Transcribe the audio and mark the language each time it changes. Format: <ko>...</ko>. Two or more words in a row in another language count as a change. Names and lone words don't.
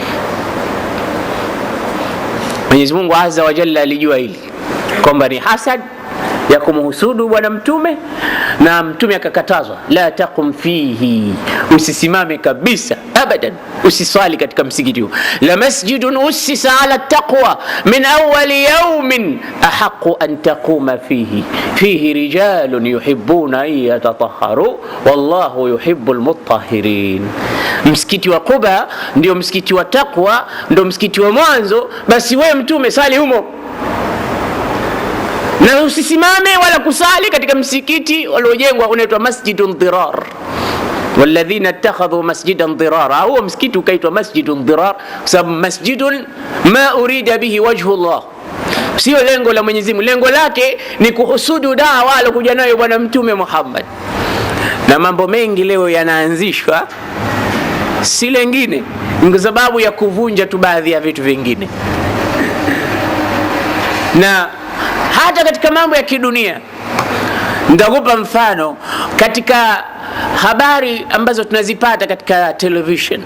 <sw>Mwenyezi Mungu</sw> <ar>عز وجل</ar> <sw>alijua hili kwamba ni hasad ya kumhusudu bwana Mtume, na Mtume akakatazwa,</sw> <ar>لا تقم فيه,</ar> <sw>usisimame kabisa abadan, usiswali katika msikiti huu.</sw> <ar>لمسجد أسس على التقوى من أول يوم أحق أن تقوم فيه فيه رجال يحبون أن يتطهروا والله يحب المطهرين.</ar> <sw>Msikiti wa Quba ndio msikiti wa taqwa, ndio msikiti wa mwanzo, basi wewe Mtume sali humo, na usisimame wala kusali katika msikiti uliojengwa unaitwa</sw> <ar>مسجد ضرار. والذين اتخذوا مسجدا ضرارا,</ar> <sw>huo msikiti ukaitwa</sw> <ar>مسجد ضرار sababu مسجد ما أريد به وجه الله,</ar> <sw>sio lengo la Mwenyezi Mungu, lengo lake ni kuhusudu dawa alokuja nayo bwana Mtume Muhammad. Na mambo mengi leo yanaanzishwa si lengine ni kwa sababu ya kuvunja tu baadhi ya vitu vingine. Na hata katika mambo ya kidunia, nitakupa mfano katika habari ambazo tunazipata katika television.</sw>